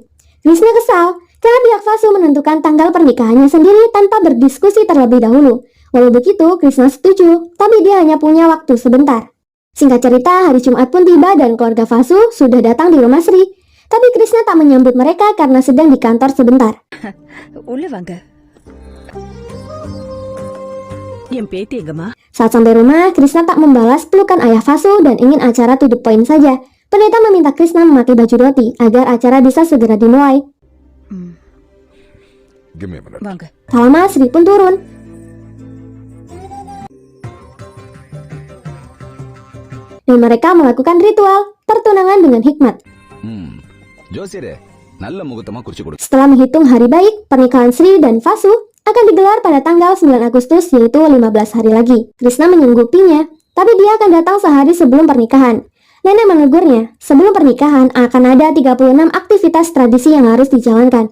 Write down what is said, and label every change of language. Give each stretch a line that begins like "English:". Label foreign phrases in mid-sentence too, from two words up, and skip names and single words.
Indonesian: Krishna kesal karena pihak Vasu menentukan tanggal pernikahannya sendiri tanpa berdiskusi terlebih dahulu. Walau begitu, Krishna setuju, tapi dia hanya punya waktu sebentar. Singkat cerita, hari Jumat pun tiba dan keluarga Vasu sudah datang di rumah Sri. Tapi Krishna tak menyambut mereka karena sedang di kantor sebentar.
Tamil: உள்ள வாங்க. என் பேத்தி எங்கம்மா?
Indonesian: Saat sampai rumah, Krishna tak membalas pelukan ayah Vasu dan ingin acara
English: to the point
Indonesian: saja. Pendeta meminta Krishna memakai baju roti agar acara bisa segera dimulai.
English: Give me a minute.
Tamil: வாங்க.
Indonesian: Tak lama, Sri pun turun. Dan mereka melakukan ritual pertunangan dengan hikmat.
Tamil: ஜோசியரே நல்ல முகூர்த்தமா குறிச்சு கொடு.
Indonesian: Setelah menghitung hari baik, pernikahan Sri dan Vasu akan digelar pada tanggal 9 Agustus yaitu 15 hari lagi. Krishna menyanggupinya, tapi dia akan datang sehari sebelum pernikahan. Nenek menegurnya, sebelum pernikahan akan ada 36 aktivitas tradisi yang harus dijalankan.